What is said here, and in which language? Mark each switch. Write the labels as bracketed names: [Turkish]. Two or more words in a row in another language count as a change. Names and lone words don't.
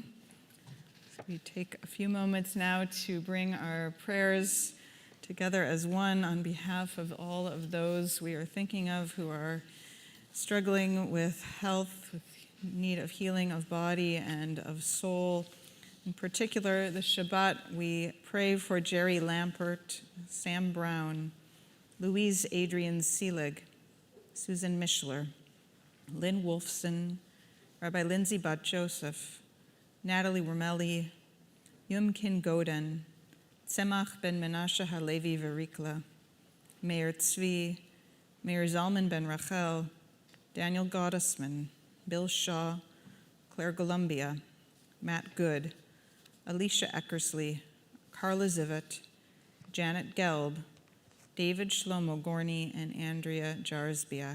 [English] So we take a few moments now to bring our prayers together as one on behalf of all of those we are thinking of who are struggling with health, with need of healing of body and of soul. In particular, the Shabbat, we pray for Jerry Lampert, Sam Brown, Louise Adrian Seelig, Susan Mishler, Lynn Wolfson, Rabbi Lindsay Bat Joseph, Natalie Romelli, Yumkin Goden, Tzemach ben Menashe Halevi Verikla, Meir Tzvi, Meir Zalman ben Rachel, Daniel Gottesman, Bill Shaw, Claire Columbia, Matt Good, Alicia Eckersley, Carla Zivet, Janet Gelb, David Shlomo Gorney, and Andrea Jarzbiak.